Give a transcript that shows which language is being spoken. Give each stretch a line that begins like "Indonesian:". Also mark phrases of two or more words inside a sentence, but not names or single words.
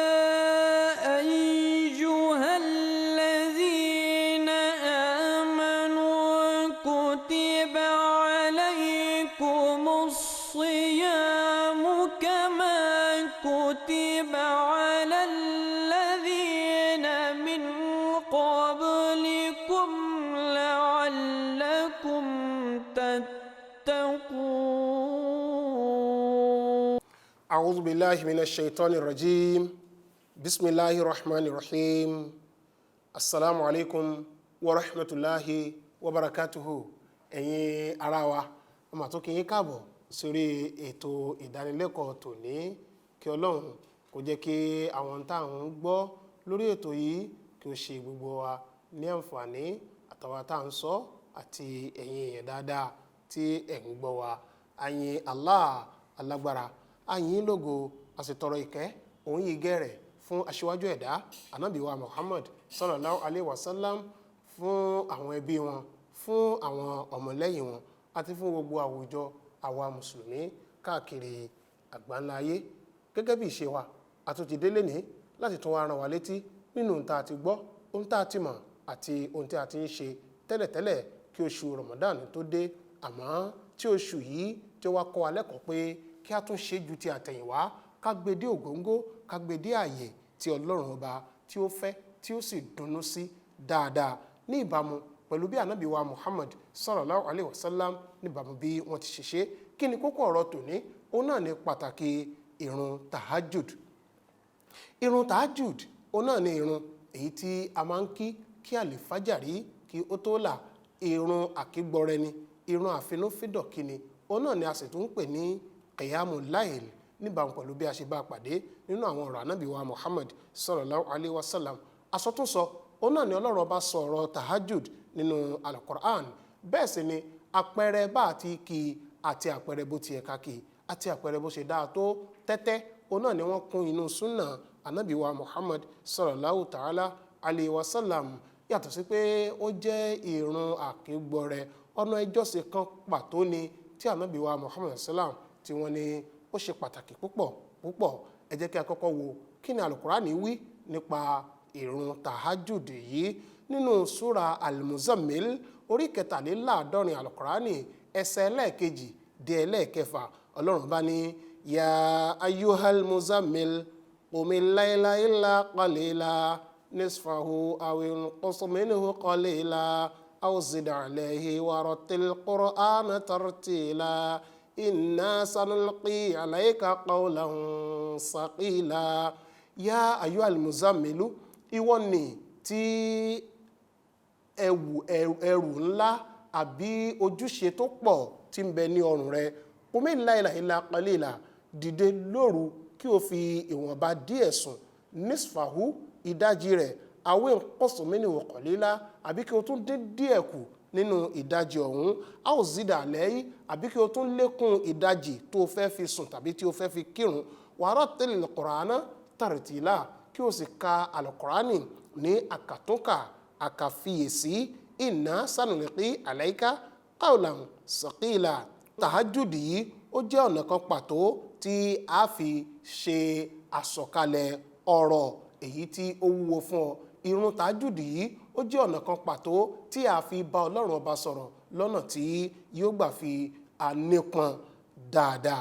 Arabic: أيها الذين آمنوا كتب عليكم الصيام كما كتب على الذين من قبلكم لعلكم تتقون. أعوذ بالله من الشيطان الرجيم بسم الله الرحمن الرحيم السلام عليكم ورحمة الله وبركاته.
Yoruba: ẹ̀yin ará wa ọmọ tó kí yín káàbọ̀ sórí ètò ìdánilẹ́kọ̀ọ́ tòní. Kí Ọlọ́run kó jẹ́ kí àwọn tá à ń gbọ́ lórí ètò yìí kí ó ṣe gbogbo wa ní àǹfààní, àtàwọn tá à ń sọ àti ẹ̀yin èèyàn dáadáa tí ẹ̀ ń gbọ́ wa. A yìn Allah alágbára, a yìn lógo, a sì tọrọ ìkẹ́ òun yìí gẹ̀rẹ̀ fún aṣíwájú ẹ̀dá Ànábì wa Muhammad
Arabic: صلى الله عليه وسلم,
Yoruba: fún àwọn ẹbí wọn, fún àwọn ọmọlẹ́yìn wọn àti fún gbogbo àwùjọ àwa mùsùlùmí káàkiri àgbáńlá ayé. Gẹ́gẹ́ bí ìṣe wa, a tún ti dé lénìí láti tún wá rán wa létí nínú ohun tá a ti gbọ́, ohun tá a ti mọ̀ àti ohun tí a ti ń ṣe tẹ́lẹ̀tẹ́lẹ̀ kí oṣù Ramadan tó dé. Àmọ́ tí oṣù yìí tí ó wá kọ́ wa lẹ́kọ̀ọ́ pé kí a tún ṣe ju ti àtẹ̀yìnwá, ká gbé dé ògóńgó, ká gbé dé ààyè tí Ọlọ́run ọba tí ó fẹ́ tí ó sì dunnú sí dáadáa, ní ìbámu pẹ̀lú bí Ànábì wa Muhammad
Arabic: صلى الله عليه وسلم
Yoruba: níbàámu bí wọ́n ti ṣe ṣe. Kí ni kókó ọ̀rọ̀ tòní? Òun náà ni pàtàkì ìrun tahajjud. Ìrun tahajjud òun náà ni ìrun èyí tí a máa ń kí àlìfájàrí kí ó tó là. Ìrun àkígbọrẹ ni, ìrun àfinúfídọ̀ kí ni. Òun náà ni a sì tún ń pè ní
Arabic: قيام الليل,
Yoruba: níbàámu pẹ̀lú bí a ṣe bá pàdé nínú àwọn ọ̀rọ̀ Ànábì wa Muhammad
Arabic: صلى الله عليه وسلم.
Yoruba: Àsọtúnsọ òun náà ni Ọlọ́run ọba sọ ọ̀rọ̀ tahajjud nínú al-Qur'an. Bẹ́ẹ̀ sì ni àpẹẹrẹ bá àti kí àti àpẹẹrẹ bó ti ẹ̀ka kí àti àpẹẹrẹ bó ṣe dáa tó tẹ́tẹ́, òun náà ni wọ́n kún inú súnà Ànábì wa Muhammad
Arabic: صلى الله تعالى عليه وسلم.
Yoruba: Yàtọ̀ sí pé ó jẹ́ ìrun àkígbọrẹ, ọ̀nà ìjọsìn kan pàtó ni tí Ànábì wa Muhammad sallam tí wọ́n ní ó ṣe pàtàkì púpọ̀ púpọ̀. Ẹ jẹ́ kí a kọ́kọ́ wo kí ni al-Qur'an wí nípa ìrun tahajjud yìí. Nínú súra al-Muzammil orí 43 al-Qur'ani ẹsẹ̀ ẹlẹ́ẹ̀kejì dé ẹlẹ́ẹ̀kẹfà, Ọlọ́run bá ní
Arabic: يا أيها المزمل قم الليل إلا قليلا نصفه أو انقص منه قليلا أو زد عليه ورتل القرآن ترتيلا إنا سنلقي عليك قولا ثقيلا. يا أيها المزمل,
Yoruba: ìwọ ni tí ẹrù ńlá àbí ojúṣe tó pọ̀ tí ń bẹ ní ọrùn rẹ.
Arabic: قم الليل إلا قليلا,
Yoruba: dìde lóru kí o fi ìwọ̀nba díẹ̀ sùn. nisfahu, ìdajì rẹ̀,
Arabic: أو انقص منه قليلا,
Yoruba: àbí kí o tún dín díẹ̀ kù nínú ìdajì ọ̀hún.
Arabic: أو زد عليه,
Yoruba: àbí kí o tún lékún ìdajì tó o fẹ́ fi sùn tàbí tí o fẹ́ fi kírun.
Arabic: ورتل القرآن ترتيلا,
Yoruba: kí o sì ka al-Qur'ani ní àkàtúnkà àkàfiyèsí.
Arabic: إنا سنلقي عليك قولا ثقيلا.
Yoruba: Tahajjud yìí ó jẹ́ ọ̀nà kan pàtó tí a fi ṣe àsọ̀kalẹ̀ ọ̀rọ̀ èyí tí ó wúwo fún ọ. Ìrun tahajjud yìí ó jẹ́ ọ̀nà kan pàtó tí a fi bá Ọlọ́run ọba sọ̀rọ̀ lọ́nà tí yóò gbà fi ànípọn dáadáa.